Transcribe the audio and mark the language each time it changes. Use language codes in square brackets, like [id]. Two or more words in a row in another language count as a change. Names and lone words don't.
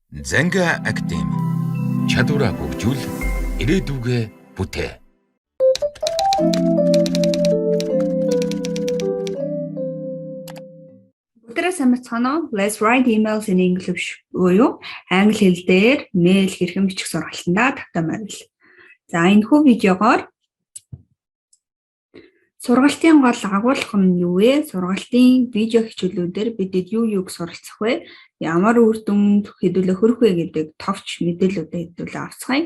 [mn] Занга Академи чадвараа хөгжүүл ирээдүгээ бүтээ. Бүгдээрээ сайн бацгаана уу? [en] Let's write emails in English [mn] буюу англи хэл дээр мэйл хэрхэн бичих сургалтандаа тавтай морил. За энэхүү видеогоор сургалтын гол агуулга нь юу вэ? Сургалтын видео хичээлүүдээр бидэд юуг суралцах вэ? Ямар үр дүнд хэдүүлээ хүрэх вэ гэдэг товч мэдээллүүдэд хэдүүлээ авцгаая.